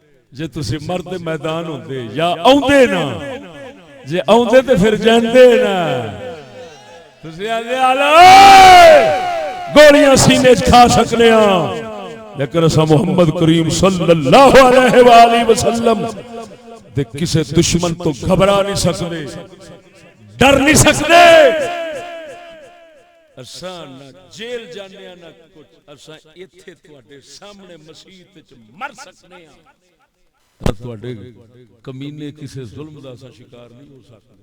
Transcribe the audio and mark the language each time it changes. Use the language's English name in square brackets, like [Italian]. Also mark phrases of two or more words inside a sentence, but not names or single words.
[Punjabi] جے تسی مرد میدان ہوندے یا آوندے نا، جے آوندے تے پھر جاندے نا. تسی آندے آلو گولیاں سینے چ کھا سکنے آں، لیکن اسا محمد کریم [Arabic] صلى الله عليه وسلم [Punjabi] دے کسے دشمن تو گھبرا نہیں سکتے، ڈر نہیں سکتے. اسا نہ جیل جانے نہ کچھ، اسا اتھے تہاڈے سامنے مسیت چ مر سکنے آں، تہاڈے کمینے کسے ظلم دا اسا شکار نہیں ہو سکتے.